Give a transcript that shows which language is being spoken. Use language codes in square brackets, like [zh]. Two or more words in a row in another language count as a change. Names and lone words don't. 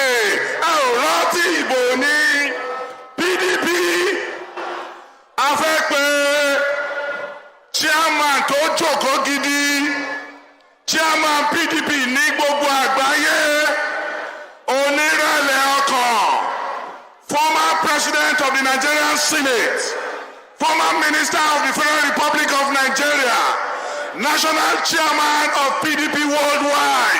[yo] Ẹ ò rántí ìbò ni. PDP a fẹ́ pé chairman tó jókòó gidi. Chairman PDP ní gbogbo àgbáyé. Onírẹ̀lẹ̀ ọkàn. [en] Former President of the Nigerian Senate. Former Minister of the Federal Republic of Nigeria. National Chairman of PDP Worldwide.